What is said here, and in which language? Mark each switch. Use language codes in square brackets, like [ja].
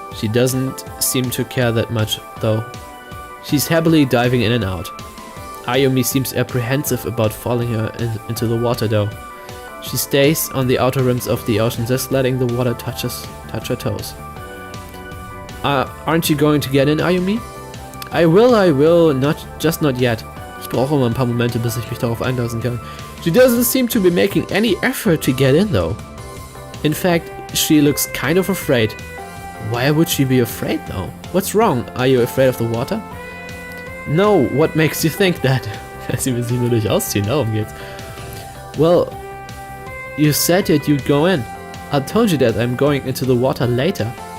[en] She doesn't seem to care that much, though. She's happily diving in and out. Ayumi seems apprehensive about falling her into the water, though. She stays on the outer rims of the ocean, just letting the water touch her toes. Aren't you going to get in, Ayumi? I will, not yet. [de] Ich brauche immer ein paar Momente, bis ich mich darauf einlassen kann. [en] She doesn't seem to be making any effort to get in, though. In fact, she looks kind of afraid. Why would she be afraid, though? What's wrong? Are you afraid of the water? No, what makes you think that? [de] Sie will sich nur durch ausziehen, darum geht's. [en] Well, you said that you'd go in. I told you that I'm going into the water later.